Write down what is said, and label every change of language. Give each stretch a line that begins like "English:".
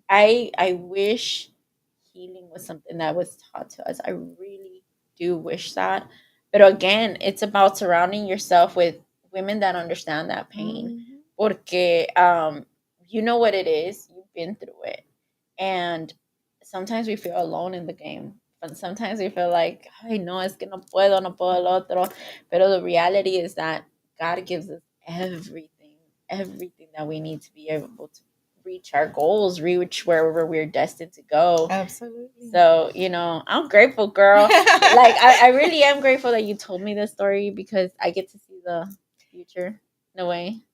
English: I wish healing was something that was taught to us. I really do wish that. But again, it's about surrounding yourself with women that understand that pain. Mhm.
Spanish: Porque
English: you know what it is. You've been through it. And sometimes we feel alone in the game. But sometimes we feel like,
Spanish: ay, no, es que no puedo el otro. Pero
English: the reality is that God gives us everything that we need to be able to reach our goals, reach wherever we're destined to go. Absolutely. So, I'm grateful, girl. Like, I really am grateful that you told me this story, because I get to see the future in a way.